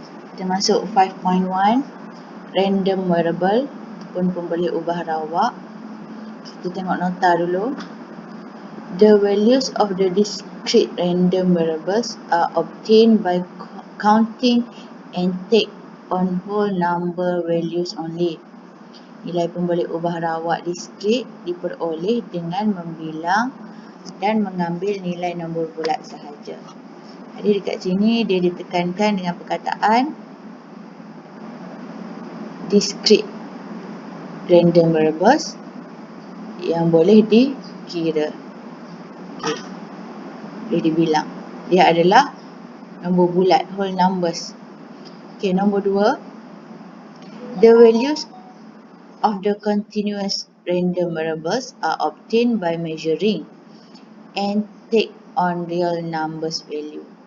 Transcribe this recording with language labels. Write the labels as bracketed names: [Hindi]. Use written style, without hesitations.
[Malay] Kita masuk 5.1, Random Variable ataupun pemboleh ubah rawak. Kita tengok nota dulu. [English] The values of the discrete random variables are obtained by counting and take on whole number values only. [Malay] Nilai pemboleh ubah rawak diskrit diperoleh dengan membilang dan mengambil nilai nombor bulat sahaja. Jadi dekat sini dia ditekankan dengan perkataan discrete random variables yang boleh dikira. Okay. Boleh dibilang. Dia adalah nombor bulat, [English] whole numbers. [Malay] Okay, nombor 2. [English] The values of the continuous random variables are obtained by measuring and take on real numbers value.